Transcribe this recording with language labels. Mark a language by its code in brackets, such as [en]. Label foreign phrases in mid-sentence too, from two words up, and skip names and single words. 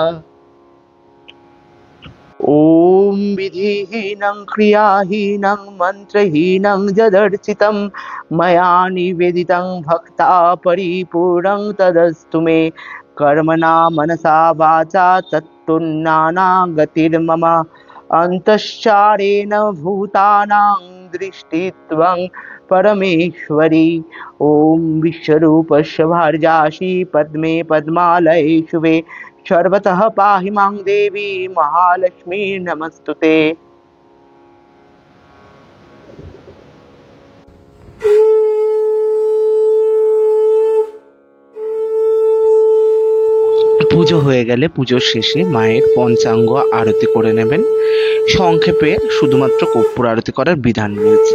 [sa] ॐ विधिहीनं क्रियाहीनं मन्त्रहीनं यदर्चितं मया निवेदितं भक्ता परिपूर्णं तदस्तु मे कर्मणा मनसा वाचा तत्तुन्नानागतिर्मम अन्तश्चारेण भूतानां दृष्टित्वं परमेश्वरी। ॐ विश्वरूपस्य भार्यासि पद्मे पद्मालये शुभे सर्वतः पाहि मां देवी महालक्ष्मी नमस्तुते। [bn] পুজো হয়ে গেলে পুজোর শেষে মায়ের পঞ্চাঙ্গ আরতি করে নেবেন। সংক্ষেপে শুধুমাত্র কর্পূর আরতি করার বিধান রয়েছে।